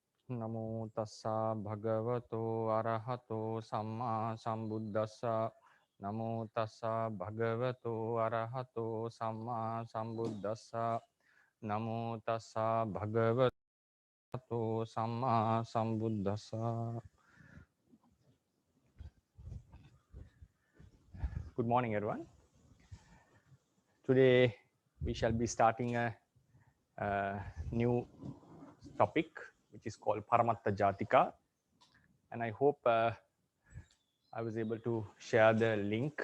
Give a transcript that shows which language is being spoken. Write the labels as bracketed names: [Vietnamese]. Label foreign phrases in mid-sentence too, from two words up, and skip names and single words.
[Pali] Namo tassa bhagavato arahato samma sambuddhassa. Namo tassa bhagavato arahato samma sambuddhassa. Namo tassa bhagavato samma sambuddhassa. [English] Good morning, everyone. Today we shall be starting a new topic, which is called Paramatta Jathikas, and I hope I was able to share the link.